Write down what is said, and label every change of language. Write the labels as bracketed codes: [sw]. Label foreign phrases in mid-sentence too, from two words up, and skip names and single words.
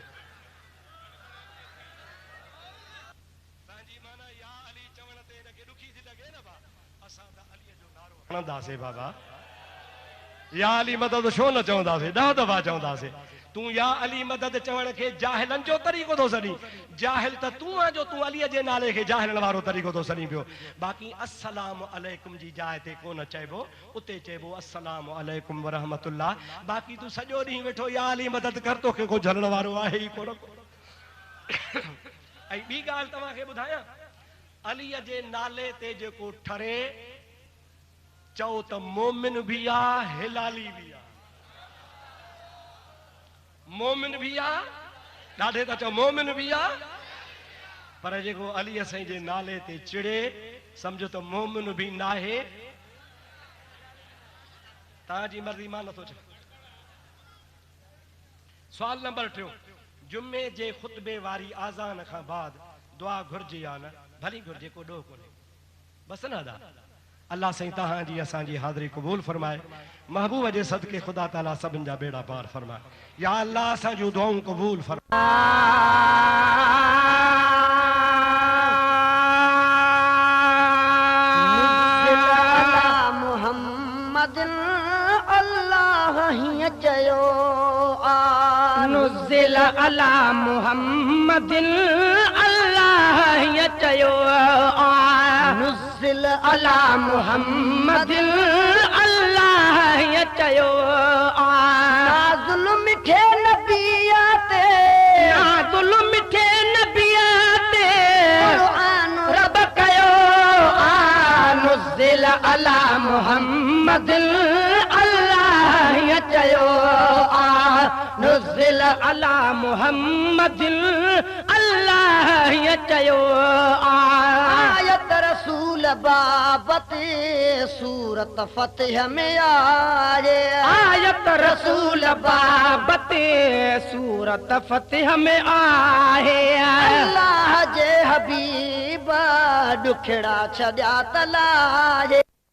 [sd] बाबा या अली मदद छो न चवंदासीं? 10 दफ़ा चवंदासीं। तूं या अली मदद चवण खे जाहिलनि जो तरीक़ो थो सॾी। जाहिल त तूं आहे जो तूं अलीअ जे नाले खे जाहिलनि वारो तरीक़ो थो सॾी पियो। बाक़ी [ar] السلام عليكم [sd] जी जाइ ते कोन चइबो, उते चइबो [ar] السلام عليكم ورحمة الله. [sd] बाक़ी तूं सॼो ॾींहुं वेठो या अली मदद कर, तोखे को झलण वारो आहे ई कोन। ऐं ॿी ॻाल्हि तव्हांखे ॿुधायां, अलीअ जे नाले ते जेको ठरे चओ त मोमिन भी आ, हिलाली भी आ। मोमिन भी आ, ॾाढे त चओ मोमिन भी आ, पर जेको अली साईं जे नाले ते चिड़े समझो त मोमिन भी नाहे। तव्हांजी मर्ज़ी, मां नथो चवां। सुवाल नंबर 3, जुमे जे खुतबे वारी आज़ान खां बाद दुआ घुर्जे या न? भली घुर्जे, को ॾोह कोन्हे। बस न अदा अल्लाह साईं तव्हांजी असांजी हाज़िरी क़बूल फरमाए। महबूब जे सदके खुदा ताला सभिनि जा बेड़ा पार फरमाए। या अल्लाह असां जूं दुआऊं क़बूल फरमाए। [ar] نزل على محمد [sd] अल्लाह हीअं चयो आ। [ar] نزل على محمد [sd] अल्लाह हीअं चयो आ। नाज़ुल मिठे नबीअ ते, नाज़ुल मिठे नबीअ ते क़ुरान रब कयो आ। [ar] نزل على محمد [sd] अल्लाह हीअं चयो आ। [ar] نزل على محمد [sd] अल्लाह हीअं चयो आ। आयत रसूल बाबत सूरत सूरत फतिह में आए आयत रसूल बाबते सूरत फतिह में आहे अल्लाह जे हबीब दुखड़ा छॾिया तलाए